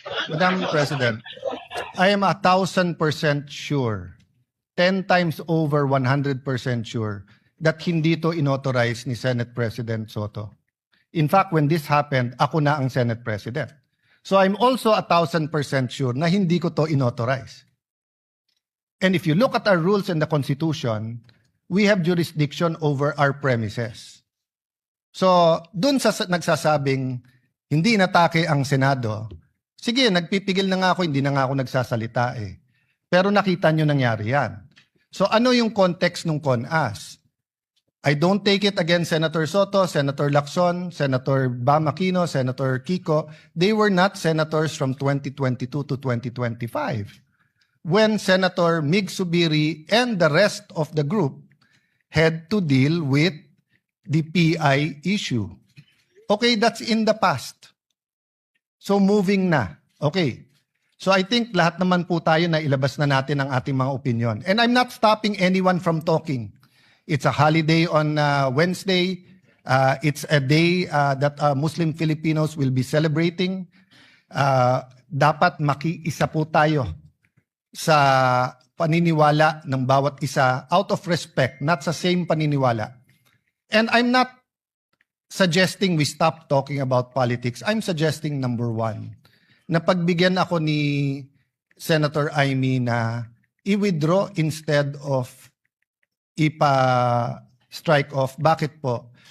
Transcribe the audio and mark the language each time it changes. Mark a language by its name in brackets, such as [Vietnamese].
[English] Madam President, I am 1,000% sure, 10 times over 100% sure that [Filipino] hindi to inauthorize ni [English] Senate President Soto. In fact, when this happened, [Filipino] ako na ang [English] Senate President. So I'm also 1,000% sure [Filipino] na hindi ko to inauthorize. [English] And if you look at our rules and the Constitution, we have jurisdiction over our premises. [Filipino] So, dun sa nagsasabing hindi natake ang Senado, sige, nagpipigil na nga ako, hindi na nga ako nagsasalita eh. Pero nakita nyo nangyari yan. So, ano yung context ng CONAS? [English] I don't take it against Senator Soto, Senator Lacson, Senator Bam Aquino, Senator Kiko. They were not senators from 2022 to 2025. When Senator Mig Subiri and the rest of the group had to deal with the PI issue. Okay, that's in the past. So moving na. Okay. So I think [Filipino] lahat naman po tayo na ilabas na natin ang ating mga opinion. [English] And I'm not stopping anyone from talking. It's a holiday on Wednesday. It's a day that Muslim Filipinos will be celebrating. [Filipino] Dapat makiisa po tayo sa paniniwala ng bawat isa [English] out of respect, [Filipino] not sa same paniniwala. [English] And I'm not suggesting we stop talking about politics. I'm suggesting number one, [Filipino] na pagbigyan ako ni Senator Amy na i-withdraw [English] instead of [Filipino] ipa-strike off. Bakit po?